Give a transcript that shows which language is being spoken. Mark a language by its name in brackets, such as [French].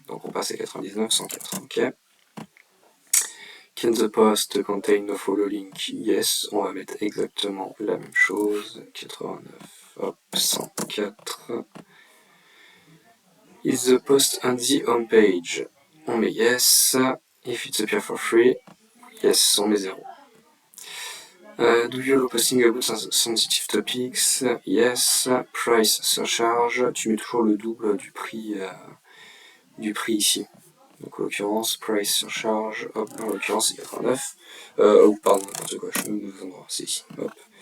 [French] Donc on passe à [English] 99, 104. Ok. Can the post contain no follow link? [French] Yes, on va mettre exactement la même chose. 89, hop, 104. [English] Is the post on the home page? [French] On met [English] yes. If it's appear for free, yes, [French] on met [English] 0. Do you allow posting about sensitive topics? Yes. [French] Price surcharge, tu mets toujours le double du prix ici. Donc en l'occurrence, price surcharge, hop, en l'occurrence c'est 89. Pardon, n'importe quoi, je me vendre, c'est ici, hop.